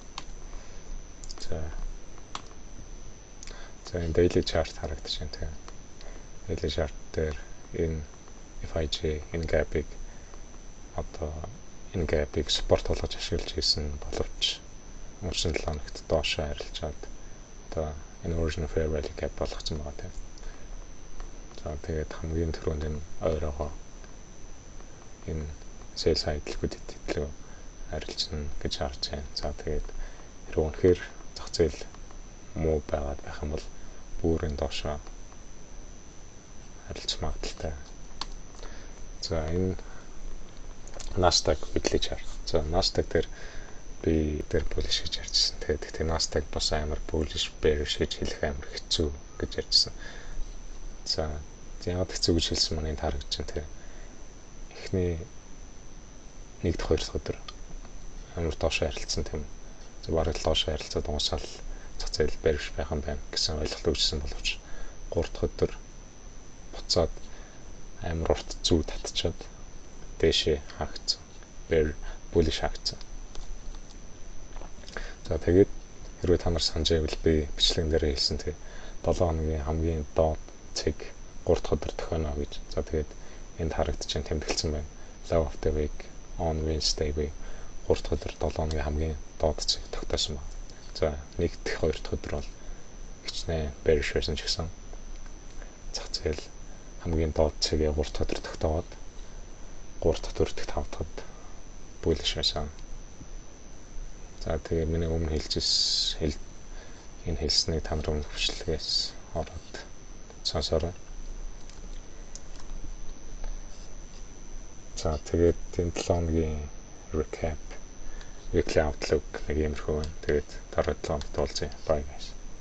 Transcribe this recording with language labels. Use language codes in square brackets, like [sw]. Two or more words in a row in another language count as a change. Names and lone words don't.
[mn] За энэ [en] daily chart [mn] харагдаж байна тийм. [en] Daily chart [mn] дээр энэ FIJ энэ gap-ыг одоо энэ gap-ыг support болгож ашиглаж хийсэн боловч өнгөрсөн 7 хоногт доош харилцаад одоо энэ [en] original fair value gap [mn] болгоцсон байгаа тийм. За тэгээд хамгийн түрүүнд энэ ойрогоо энэ [en] sell side liquidity- [mn] тэй харилцсан гэж харж байна. За тэгээд хэрвээ үнэхээр зах зээл муу байгаад байх юм бол бүрэн доошоо харилцах магадaltaй. За энэ Nasdaq [en] weekly chart. [mn] За Nasdaq дээр би дээр bullish гэж ярьжсэн. Тэгээд Nasdaq бас амар [en] bullish bearish [mn] гэж хэлэх амар хэцүү гэж ярьжсэн. За яг хэцүү гэж хэлсэн маань энэ харагдаж байна тийм. Эхний 1 дахь 2 дахь өдөр амар доош харилцсан тийм. За бараг доош харилцаад дуусаад зах зээл bearish байх юм байна гэсэн ойлголт өгсөн боловч 3 дахь өдөр буцаад амар урт зүү татчихад дэшээ хаагдсан. Bullish хаагдсан. За тэгээд хэрвээ та нар санаж байвал би бичлэгэн дээр хэлсэн тийм 7 хоногийн хамгийн доод цэг 3 дахь өдөр тохионо гэж. За тэгээд энд харагдаж байна тэмдэглэсэн байна. [en] Low of the week on Wednesday [mn] би 3 дахь өдөр 7 хоногийн хамгийн доод цэг тогтоосон байна. За 1 дахь 2 дахь өдөр бол хичнээн bearish байсан ч гэсэн зах зээл хамгийн доод цэгээ 3 дахь өдөр тогтооод 3 дахь 4 дахь 5 дахьд bullish байсан. За тэгээ миний өмнө энэ хэлснийг та нар өмнө хүчлэгээс ороод сонсороо. За тэгээд энэ 7 хоногийн [en] recap weekly outlook [mn] нэг юмрхүү байна. Тэгээд дараа 7 хоногт уулзъя. [en] Bye guys.